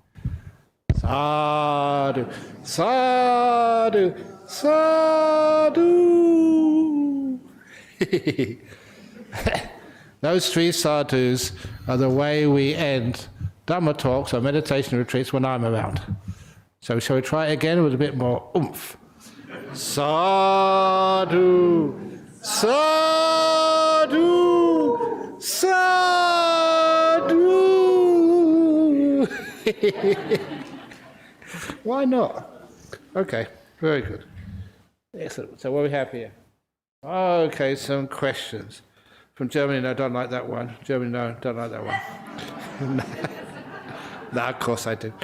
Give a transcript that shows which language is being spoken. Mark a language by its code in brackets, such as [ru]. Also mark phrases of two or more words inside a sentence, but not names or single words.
[pi] Sadhu, sadhu, sadhu. [en] Those three sadhus are the way we end Dhamma talks or meditation retreats when I'm around. So shall we try it again with a bit more oomph? [pi] Sadhu, sadhu, sadhu. [en] Why not? Okay, very good. Excellent. So what do we have here? Okay, some questions. From Germany, no, don't like that one. Germany, no, don't like that one. No, of course I do.